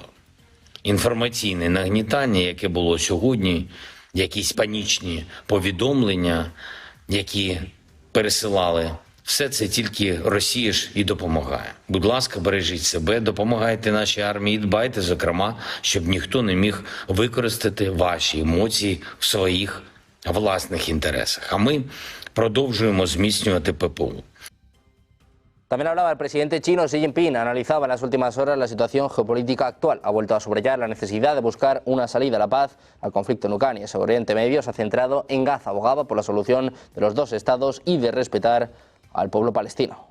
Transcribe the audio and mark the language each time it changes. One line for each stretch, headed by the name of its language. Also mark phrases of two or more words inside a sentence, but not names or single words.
Ukrainian: Інформаційне нагнітання, яке було сьогодні, якісь панічні повідомлення, які пересилали, все це тільки Росія ж і допомагає. Будь ласка, бережіть себе, допомагайте нашій армії, дбайте, зокрема, щоб ніхто не міг використати ваші емоції в своїх власних інтересах. А ми продовжуємо зміцнювати ППО.
Spanish: También hablaba el presidente chino Xi Jinping, analizaba en las últimas horas la situación geopolítica actual. Ha vuelto a subrayar la necesidad de buscar una salida a la paz al conflicto en Ucrania. Sobre Oriente Medio se ha centrado en Gaza, abogaba por la solución de los dos estados y de respetar al pueblo palestino.